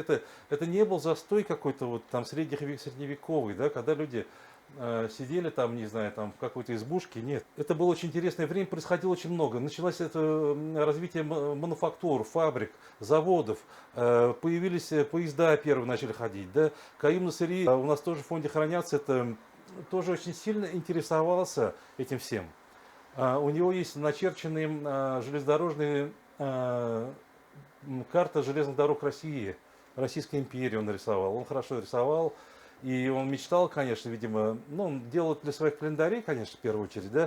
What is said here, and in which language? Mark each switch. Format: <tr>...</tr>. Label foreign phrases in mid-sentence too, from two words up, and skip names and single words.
<ru>Это не был застой какой-то средневековый, да, когда люди сидели там, не знаю, там в какой-то избушке. Нет. Это было очень интересное время, происходило очень много. Началось это развитие мануфактур, фабрик, заводов. Появились поезда первые начали ходить. Да? Каюм Насыри у нас тоже в фонде хранятся. Это тоже очень сильно интересовался этим всем. У него есть начерченные железнодорожные карта железных дорог России, Российской империи он рисовал. Он хорошо рисовал. И он мечтал, конечно, видимо, ну, он делал это для своих календарей, конечно, в первую очередь, да.</ru>